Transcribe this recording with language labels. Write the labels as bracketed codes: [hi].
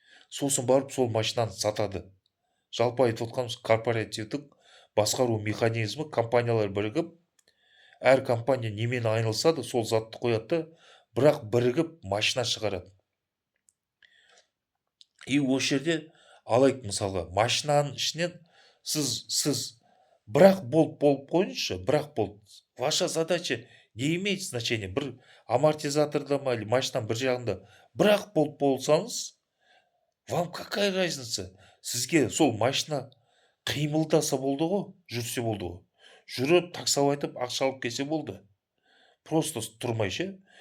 [kk] Сосын барып сол машинаны сатады. Жалпы айтып отқанымыз корпоративтік басқару механизмі, компаниялар бірігіп, әр компания немен айналысады, сол затты қояды, бірақ бірігіп машина шығарады. И осы жерде алайық мысалға, машинаның ішінен сіз бірақ болып қойыңызшы, бірақ болт. [ru] Ваша задача не имеет значения. [kk] Бір амортизаторда ма, или машинаның бір жағында бірақ болсаңыз, [ru] вам какая разница? [kk] Сізге сол машина қимылдаса болды ғой, жүрсе болды ғой. Жүріп, таксау айтып, ақша алып келсе болды. Просто тұрмай ше.